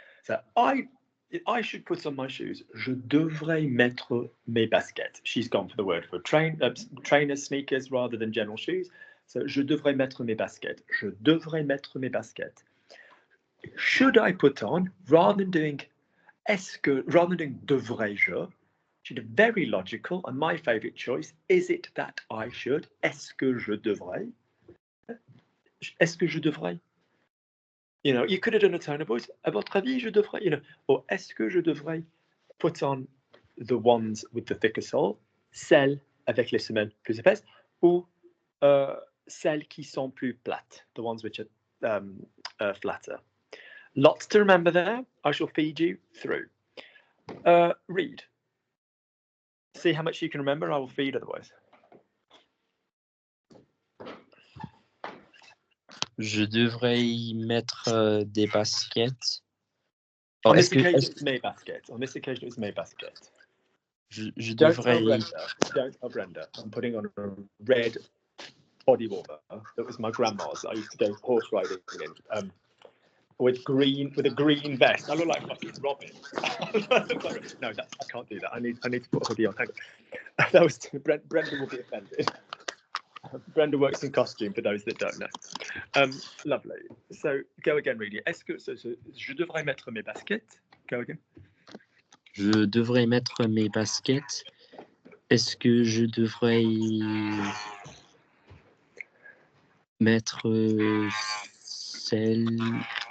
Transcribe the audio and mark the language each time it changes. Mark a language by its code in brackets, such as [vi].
[en] So I should put on my shoes. [fr] Je devrais mettre mes baskets. [en] She's gone for the word for trainers, sneakers, rather than general shoes. [fr] So je devrais mettre mes baskets. Je devrais mettre mes baskets. [en] Should I put on, rather than doing devrais-je, should be very logical, and my favourite choice, is it that I should? [fr] Est-ce que je devrais? Est-ce que je devrais? [en] You know, you could have done a tone of voice. [fr] À votre avis, je devrais, [en] you know, or [fr] est-ce que je devrais [en] put on the ones with the thicker sole, [fr] celles avec les semelles plus épaisses, ou celles qui sont plus plates, [en] the ones which are flatter. Lots to remember there. I shall feed you through. Read. See how much you can remember. I will feed otherwise. [fr] Je devrais mettre des baskets. [en] On this occasion, it's [fr] mes baskets. [en] On this occasion, it's mes baskets. [fr] Je [en] Don't tell [fr] devrais. [en] Brenda. Don't tell Brenda. I'm putting on a red body warmer. That was my grandma's. I used to go horse riding in. With a green vest. I look like fucking Robin. No, I can't do that. I need to put a hoodie on. Hang on. That was Brenda will be offended. Brenda works in costume for those that don't know. Lovely. So go again, Reedy. [fr] Est-ce que je devrais mettre mes baskets? [en] Go again. [fr] Je devrais mettre mes baskets. Est-ce que je devrais mettre celles...